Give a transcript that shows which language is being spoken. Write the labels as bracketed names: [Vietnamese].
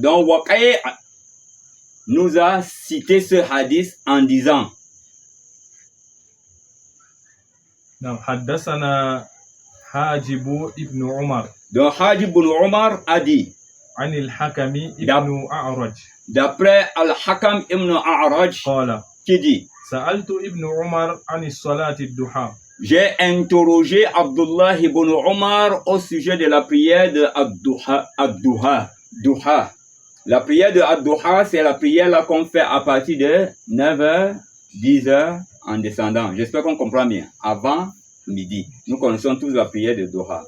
[French] Donc Waqi' nous a cité ce hadith en disant [Arabic] نعم حدثنا حاجب ابن عمر. [French] Donc Hajib ibn Umar a dit [Arabic] عن الحكم ابن أعرج [French] d'après Al-Hakam ibn A'raj [Arabic] قال [French] qui dit [Arabic] سألت ابن عمر عن الصلاة الضحى. [French] J'ai interrogé Abdullah ibn Umar au sujet de la prière de Ad-Duha. La prière de Ad-Duha, c'est la prière là qu'on fait à partir de 9h, 10h en descendant. J'espère qu'on comprend bien. Avant midi. Nous connaissons tous la prière de Duha.